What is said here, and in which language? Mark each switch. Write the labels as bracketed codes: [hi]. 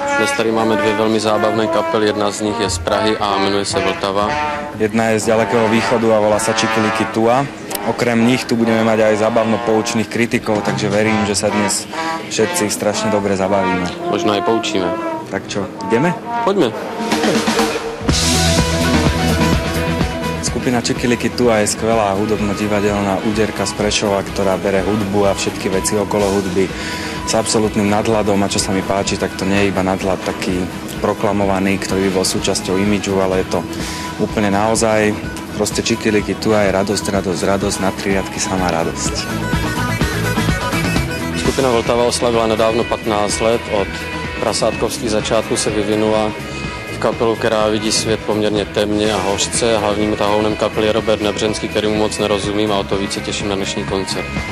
[cs] Dnes tady máme dvě velmi zábavné kapely, jedna z nich je z Prahy a jmenuje se Vltava. [sk] Jedna je z ďalekého východu a volá sa Čikiliki Tua. Okrem nich tu budeme mať aj zábavno-poučných kritikov, takže verím, že sa dnes všetci strašne dobre zabavíme. Možno aj poučíme. Tak čo, ideme? Poďme. Skupina Čikiliki Tua je skvelá hudobno-divadelná úderka z Prešova, ktorá bere hudbu a všetky veci okolo hudby s absolútnym nadhľadom, a čo sa mi páči, tak to nie je iba nadhľad taký proklamovaný, ktorý by bol súčasťou imidžu, ale je to úplne naozaj. Proste Čikiliki Tua je radosť, radosť, radosť, na 3 riadky samá radosť. [cs] Skupina Vltava oslavila nedávno 15 let, od prasátkovských začátku se vyvinula v kapelu, která vidí svět poměrně temně a hořce. Hlavním tahounem kapely je Robert Nebřenský, kterému moc nerozumím, a o to více těším na dnešní koncert.